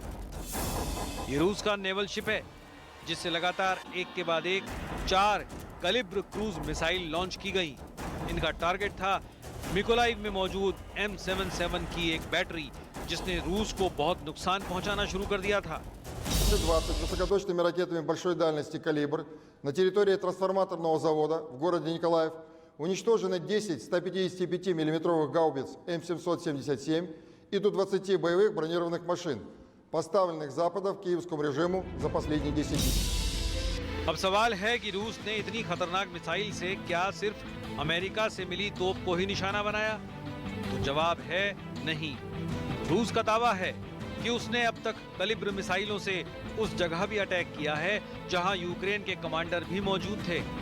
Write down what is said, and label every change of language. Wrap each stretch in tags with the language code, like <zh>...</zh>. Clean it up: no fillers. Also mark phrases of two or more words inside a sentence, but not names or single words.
<hi>ये रूस का</hi> <en>naval ship</en> <hi>है जिससे लगातार एक के बाद एक 4 कैलिब्र</hi> <en>cruise missile</en> <hi>लॉन्च की गई। इनका टारगेट था मिकोलाइव में मौजूद M77 की एक बैटरी जिसने रूस को बहुत नुकसान पहुंचाना शुरू कर दिया था।</hi> <ru>20 высокоточными ракетами большой дальности «Калибр» на территории трансформаторного завода в городе Николаев уничтожены 10 155 миллиметровых гаубиц М777 и до 20 боевых бронированных машин, поставленных Западом киевскому режиму за последние 10 дней.</ru> <hi>अब सवाल है कि रूस ने इतनी खतरनाक मिसाइल से क्या सिर्फ अमेरिका से मिली तोप को ही निशाना बनाया? तो जवाब है नहीं। रूस का दावा है कि उसने अब तक कैलिब्र मिसाइलों से उस जगह भी अटैक किया है जहां यूक्रेन के कमांडर भी मौजूद थे।</hi>